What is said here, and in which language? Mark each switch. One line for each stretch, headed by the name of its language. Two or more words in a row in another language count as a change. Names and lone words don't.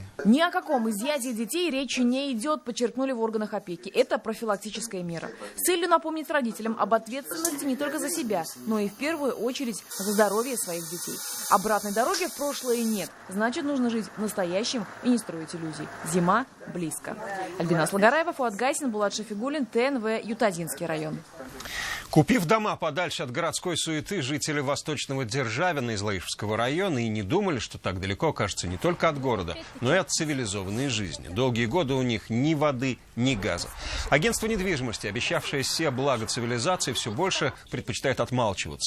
Russian: Ни о каком изъятии детей речи не идет, подчеркнули в органах опеки. Это профилактическая мера. С целью напомнить родителям об ответственности не только за себя, но и в первую очередь за здоровье своих детей. Обратной дороги в прошлое нет. Значит, нужно жить настоящим и не строить иллюзий. Зима близко. Альбина Слагараева, Фуат Гайсин, Булат Шафигуллин, ТНВ, Ютазинский район. Купив дома подальше от городской суеты, жители Восточного Державина из Лаишевского района и не думали, что так далеко окажется не только от города, но и от цивилизованной жизни. Долгие годы у них ни воды, ни газа. Агентство недвижимости, обещавшее все блага цивилизации, все больше предпочитает отмалчиваться.